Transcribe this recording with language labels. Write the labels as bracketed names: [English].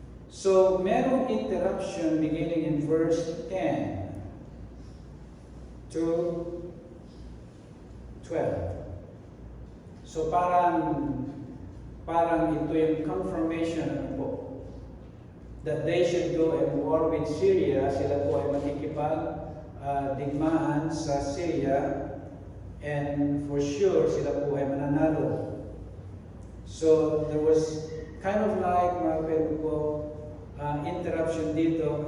[English] So, merong interruption beginning in verse 10 to 12. So, [Filipino] parang ito yung [English] confirmation po that they should go and war with Syria. [Filipino] Sila po ay makikipag-digmaan sa Syria, and for sure sila po ay mananalo. [English] So there was kind of like, [Filipino] mga kapatid ko, [English] interruption dito.